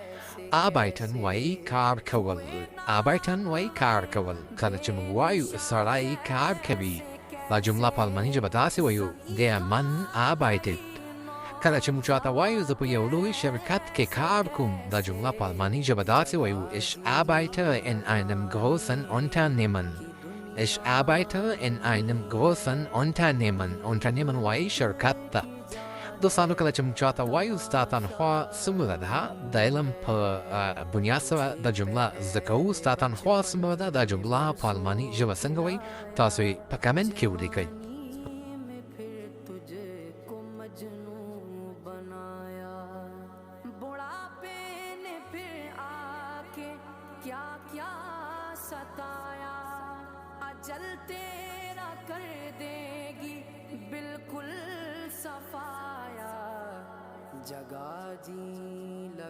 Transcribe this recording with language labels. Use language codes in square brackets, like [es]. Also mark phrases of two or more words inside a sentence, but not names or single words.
[ps] arbeiten وایي کار کول. arbeiten وایي کار کول. کله چې موږ وایو سړی کار کوي دا جمله په الماني ژبه داسې وایو [de] der Mann arbeitet. [ps] کله چې موږ چاته وایو زه په یو لوی شرکت کې کار کوم دا جمله په الماني ژبه داسې وایو [de] ich arbeite in einem großen Unternehmen. [ps] ich arbeite in einem großen Unternehmen. Unternehmen وایي شرکت ته. دوستانو کله چې موږ چاته وایو ستا تنخوا څومره ده د علم په بنیاد سره د جمله زده کوو ستا تنخوا څومره ده دا جمله په الماني ژبه څنګه وایي تاسو یې په کمنټ کې ولیکئ. [hi] जल तेरा कर देगी बिल्कुल सफाया जगा जी